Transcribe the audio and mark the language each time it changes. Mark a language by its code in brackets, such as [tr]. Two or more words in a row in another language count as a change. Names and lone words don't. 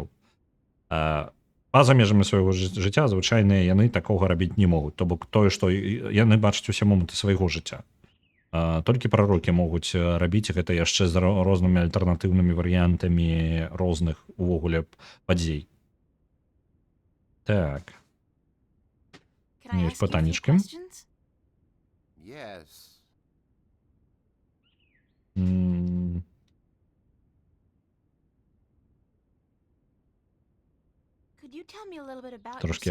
[be] Па-за межамі свайго жыцця звычайна яны такога рабіць не могуць. То бок тое, што яны бачаць усе моманты свайго жыцця. Толькі прарокі могуць рабіць гэта яшчэ з рознымі альтэрнатыўнымі варыянтамі розных увогуле падзей. Так. [en] Can I [ru] Есть [en] ask you a few [be] пытаннички. [en] questions? Yes. М, Could you tell me a little bit about [be] Трошки о